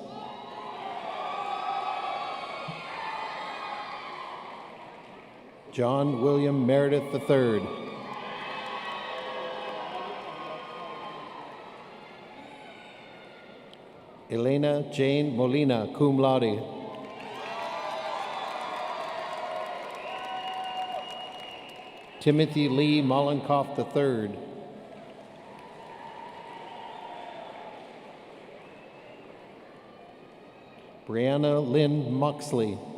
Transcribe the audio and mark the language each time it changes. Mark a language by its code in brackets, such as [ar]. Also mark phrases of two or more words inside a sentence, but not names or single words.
[en] John William Meredith III. Elena Jane Molina, [la] cum laude. [en] Timothy Lee Mollenkoff III. Brianna Lynn Moxley.